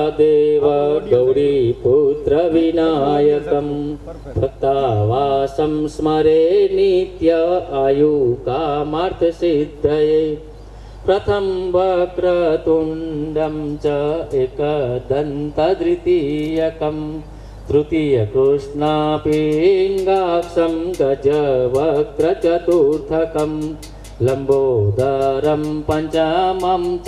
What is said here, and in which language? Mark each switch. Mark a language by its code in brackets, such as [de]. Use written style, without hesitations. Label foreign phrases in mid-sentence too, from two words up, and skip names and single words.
[sa] દેવ ગૌરીપુત્ર વિનાયકમ ભક્તાવાસમ સ્મરે નિત્ય આયુ કામાર્થ સિદ્ધયે प्रथम वक्रतुण्डं च एकदन्तद्वितीयकं तृतीयकृष्णापिङ्गाक्षं गजवक्त्रचतुर्थकं लम्बोदरं पञ्चमं च